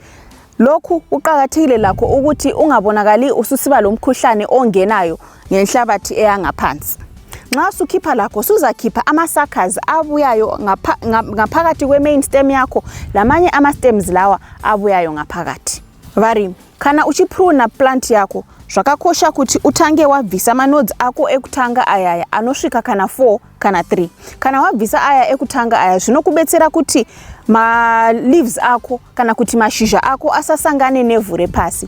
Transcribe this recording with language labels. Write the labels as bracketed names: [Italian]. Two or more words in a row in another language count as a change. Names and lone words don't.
[North Ndebele] Lokhu kuqakathekile lakho ukuthi ungabonakali ususiba lo mkhuhlane ongenayo ngenhlabathi eyangaphansi. Nxa usukhipha lakho suzakhipha ama-suckers abuyayo ngaphakathi kwe- [English] main stem [North Ndebele] yakho lamanye ama-stems lawa abuyayo ngaphakathi. [Shona] Varimi, kana uchipruna plant yakho zvakakosha kuti utange wabvisa ama-nodes ako ekutanga ayaya anosvika kana 4 kana 3. Kana wabvisa aya ekutanga aya zvinokubetsera kuti ma-leaves ako kana kuti mashizha ako asasangane nevhu repasi.